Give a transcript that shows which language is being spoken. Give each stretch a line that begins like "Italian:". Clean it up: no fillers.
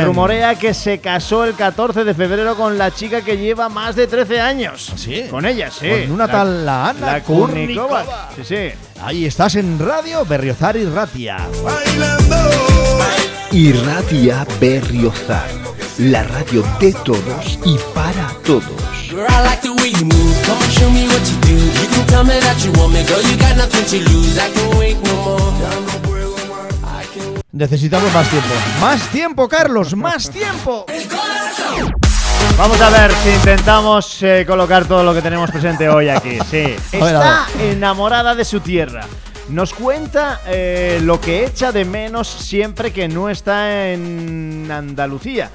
Spanish: Se rumorea que se casó el 14 de febrero con la chica que lleva más de 13 años. ¿Sí? Con ella, sí. Con una tal la Ana la Kournikova. Sí, sí. Ahí estás en Radio Berriozar y Ratia. Bailando. Y Ratia Berriozar. La radio de todos y para todos.
English: Girl, I like the way you move. Come on, show me what you do. You can tell me that you want me, girl. You got nothing to lose. I can wait no more.
Spanish: Necesitamos más tiempo. Más tiempo, Carlos. Más tiempo. Vamos a ver si intentamos colocar todo lo que tenemos presente hoy aquí. Sí. Está enamorada de su tierra. Nos cuenta lo que echa de menos siempre que no está en Andalucía.